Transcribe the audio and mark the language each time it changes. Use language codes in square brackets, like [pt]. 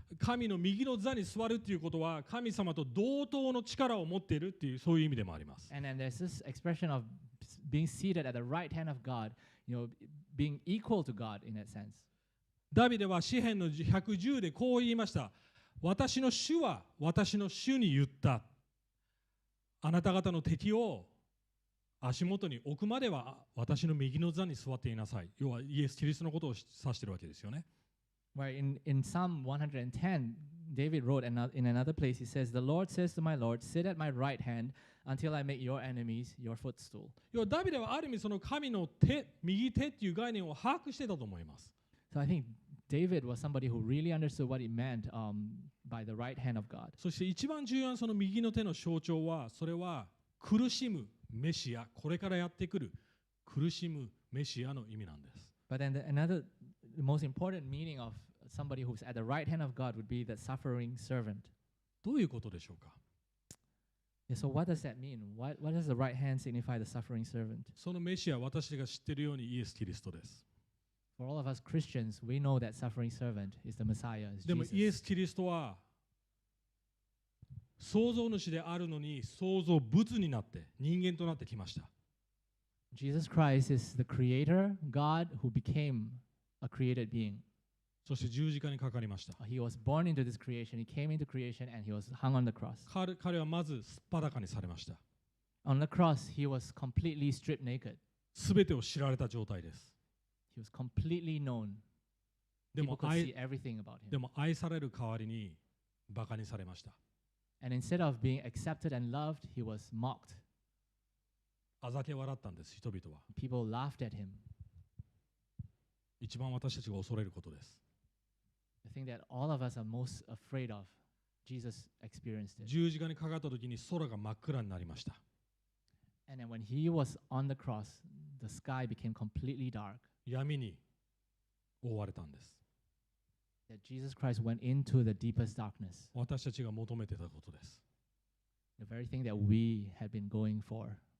[ja] 神の右の座に座るということは神様と同等の力を持っているというそういう意味でもあります。 [en] And then there's this expression of being seated at the right hand of God, you know, being equal to God in that sense. [ja] ダビデは詩編の110でこう言いました。私の主は私の主に言った。あなた方の敵を足元に置くまでは私の右の座に座っていなさい。要はイエス・キリストのことを指しているわけですよね。 [en] Where in Psalm 110, David wrote in another place, he says, The Lord says to my Lord, sit at my right hand until I make your enemies your footstool. [ja] 要はダビデはある意味その神の手、右手っていう概念を把握してたと思います。 [en] So I think David was somebody who really understood what it meant by the right hand of God. [ja] そして一番重要なその右の手の象徴は、それは苦しむメシア、これからやってくる苦しむメシアの意味なんです。 [en] But then the most important meaning of somebody who's at the right hand of God would be the suffering servant. [ja] どういうことでしょうか。 [en] Yeah, so what does that mean? What does the right hand signify, the suffering servant? [ja] そのメシア、私が知っているようにイエス・キリストです。 [en] For all of us Christians, we know that suffering servant is the Messiah, is [ja] でも [en] Jesus. [ja] イエス・キリストは創造主であるのに創造物になって人間となってきました。 [en] Jesus Christ is the creator, God who became a created being. [ja] そして十字架にかかりました。 [en] He was born into this creation, he came into creation, and he was hung on the cross. [ja] 彼はまずすっぱだかにされました。 [en] On the cross, he was completely stripped naked. [ja] すべてを知られた状態です。 [en] He was completely known. [ja] で [en] People [ja] も [en] could see everything about him. [ja] でも愛される代わりにバカにされました。 [en] And instead of being accepted and loved, he was mocked. [ja] あざけ笑ったんです、人々は。 [en] People laughed at him. [ja] 一番私たちが恐れることです。 [en] The thing that all of us are most afraid of, Jesus experienced it. [ja] 十字架にかかった時に空が真っ暗になりました。 [en] And then when he was on the cross, the sky became completely dark. [ja] 闇に覆われたんです。 [en] That Jesus Christ went into the deepest darkness. [ja] 私たちが求めてたことです。 [en] The very thing that we had been going for.